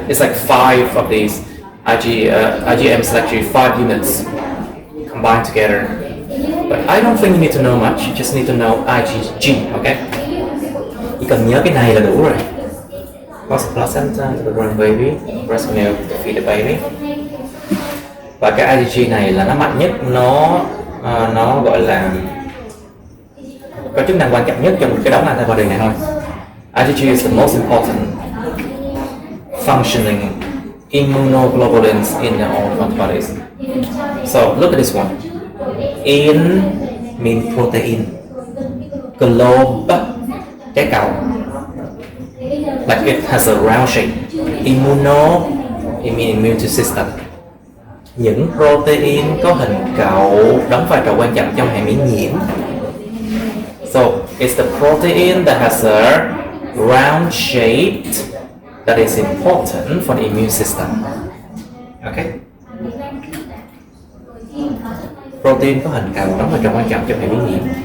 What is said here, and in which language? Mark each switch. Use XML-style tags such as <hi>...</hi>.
<en>It's like 5 of these IgM is actually 5 units combined together. But I don't think you need to know much. You just need to know IgG, okay?</en> <vi>Chỉ cần nhớ cái này là đủ rồi.</vi> <en>cause placenta to the growing baby, breast milk to feed the baby.</en> <vi>Và cái IgG này là nó mạnh nhất, nó gọi là có chức năng quan trọng nhất trong cái đống antibody này thôi.</vi> <en>IgG is the most important functioning immunoglobulins in all antibodies. So look at this one. In means protein. Globe,</en> <vi>trái cầu.</vi> <en>Like it has a round shape. Immuno, it means immune system.</en> <vi>Những protein có hình cầu đóng vai trò quan trọng trong hệ miễn nhiễm.</vi> <en>So it's the protein that has a round shape that is important for the immune system. Okay?</en> <vi>Protein có hình cầu đóng vai trò quan trọng trong hệ miễn nhiễm.</vi>